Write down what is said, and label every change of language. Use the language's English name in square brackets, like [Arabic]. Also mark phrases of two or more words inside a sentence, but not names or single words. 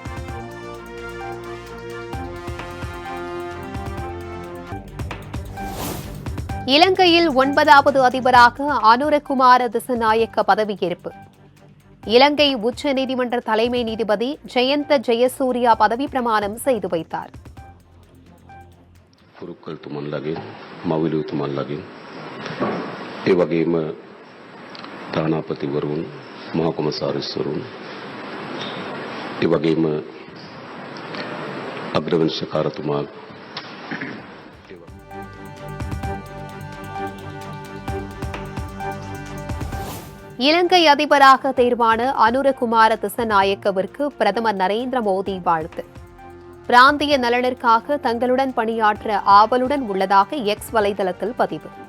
[Tamil] இலங்கையில் 9வது அதிபராக அனுரகுமார திசநாயக்க பதவியேற்பு. இலங்கை உச்ச நீதிமன்ற தலைமை நீதிபதி ஜெயந்த ஜெயசூர்யா பதவி பிரமாணம் செய்து வைத்தார். [Sinhala] ඒ වගේම තානාපතිවරුන්, මහා කොමසාරිස්වරුන්, ඒ වගේම අග්‍රවංශකාරතුමා [Tamil] இலங்கை அதிபராக தேர்வான அனுரகுமார திசநாயக்கவிற்கு பிரதமர் நரேந்திர மோடி வாழ்த்து. பிராந்திய நலனிற்காக தங்களுடன் பணியாற்ற ஆவலுடன் உள்ளதாக எக்ஸ் வலைதளத்தில் பதிவு.